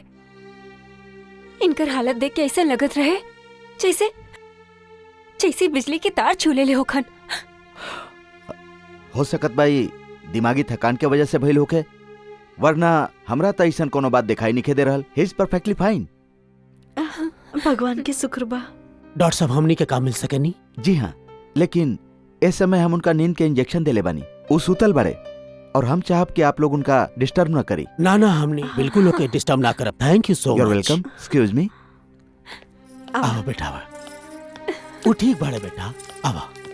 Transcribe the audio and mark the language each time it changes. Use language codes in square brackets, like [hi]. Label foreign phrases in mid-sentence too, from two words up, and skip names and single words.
[bho] इनकर हालत देख के ऐसा लगत रहे जैसे जैसे बिजली के तार छूले ले होखन। हो सकत भाई दिमागी थकान के वजह से भइल होके, वरना हमरा त ऐसन कोनो बात दिखाई नहीं दे रहल। [en] He is perfectly fine. [bho] भगवान के शुक्र बा। डॉक्टर साहब हमनी के काम मिल सके नहीं? जी हाँ, लेकिन इस समय हम उनका नींद के इंजेक्शन देले बानी। वो सुतल बड़े और हम चाहब कि आप लोग उनका डिस्टर्ब ना करी। ना ना, हमनी बिल्कुल ओके डिस्टर्ब ना करब। [en] Thank you so much. You are welcome. Excuse me. [bho] आओ बेटा, आवा। वो ठीक बाड़े बेटा, आवा।